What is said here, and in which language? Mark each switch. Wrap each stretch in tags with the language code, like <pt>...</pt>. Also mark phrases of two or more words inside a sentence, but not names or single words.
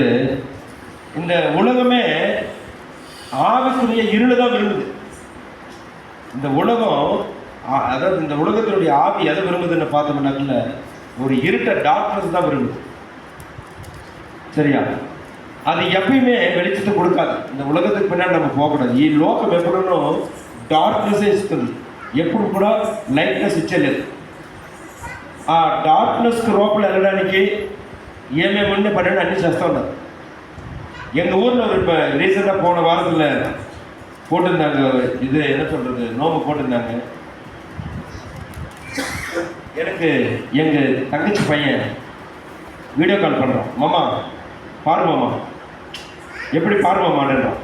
<ta>இந்த உலகமே ஆவிக்குரிய இருள் தான் விரும்புது. இந்த உலகம், அதாவது இந்த உலகத்தினுடைய ஆவி எதை விரும்புதுன்னு பார்த்தோம்னாக்குள்ள ஒரு இருட்ட டார்க்னஸ் தான் விரும்புது. சரியா? அது எப்பயுமே வெளிச்சத்தை கொடுக்காது. இந்த உலகத்துக்கு பின்னாடி நம்ம போகக்கூடாது.</ta> <te>ఈ లోకం ఎప్పుడూ డార్క్నెస్ ఇస్తుంది, ఎప్పుడు కూడా లైట్నెస్ ఇచ్చలేదు. ఆ డార్క్నెస్కి రూపంలో వెళ్ళడానికి ఏమేమి పన్నెండు అన్నీ చేస్తూ ఉన్నారు.</te> <ta>எங்கள் ஊரில் ஒரு இப்போ ரீசெண்டாக போன வாரத்தில் போட்டிருந்தாங்க, இது என்ன சொல்கிறது, நோம்பு போட்டிருந்தாங்க. எனக்கு எங்கள் தங்கச்சி பையன் வீடியோ கால் பண்ணுறான். மாமா பாரு மாமா, எப்படி பாரு மாமான்றான்.</ta>